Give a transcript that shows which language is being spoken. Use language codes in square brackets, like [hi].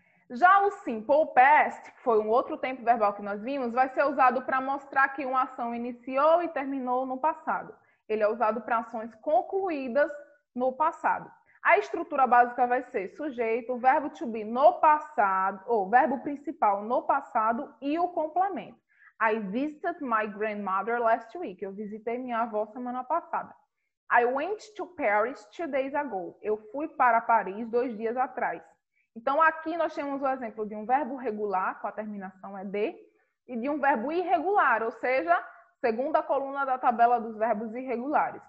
[pt] Já o simple past, que foi um outro tempo verbal que nós vimos, vai ser usado para mostrar que uma ação iniciou e terminou no passado. Ele é usado para ações concluídas no passado. A estrutura básica vai ser sujeito, verbo to be no passado, ou verbo principal no passado e o complemento. [en] I visited my grandmother last week. [pt] Eu visitei minha avó semana passada. [en] I went to Paris 2 days ago. [pt] Eu fui para Paris 2 dias atrás. Então, aqui nós temos o exemplo de um verbo regular, com a terminação ed, e de um verbo irregular, ou seja, segunda coluna da tabela dos verbos irregulares.